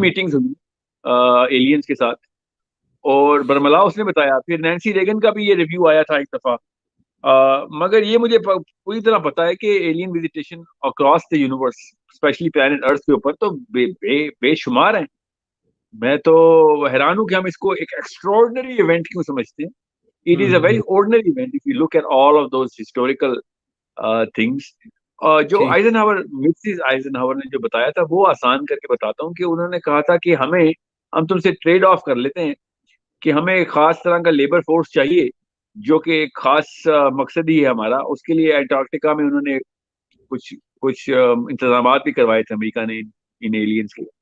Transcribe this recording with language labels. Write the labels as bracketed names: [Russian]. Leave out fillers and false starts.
[Urdu] Meetings ہوئی aliens کے ساتھ، اور برملا اس نے بتایا، پھر نینسی ریگن کا بھی یہ ریویو آیا تھا ایک دفعہ، مگر یہ مجھے پوری طرح پتا ہے کہ [English] alien visitation across the universe especially planet earth [Urdu] کے اوپر تو بے شمار ہیں. میں تو حیران ہوں کہ ہم اس کو ایک ایکسٹراڈنری ایونٹ کیوں سمجھتے ہیں. [English] It is a very ordinary event if you look at all of those historical things. [Urdu] جو ٹھیک، آئزن ہاور مسز آئزن ہاور نے جو بتایا تھا وہ آسان کر کے بتاتا ہوں کہ انہوں نے کہا تھا کہ ہم تم سے ٹریڈ آف کر لیتے ہیں کہ ہمیں ایک خاص طرح کا لیبر فورس چاہیے جو کہ ایک خاص مقصد ہی ہے ہمارا. اس کے لیے انٹارکٹیکا میں انہوں نے کچھ کچھ انتظامات بھی کروائے تھے امریکہ نے ان ایلینز کے.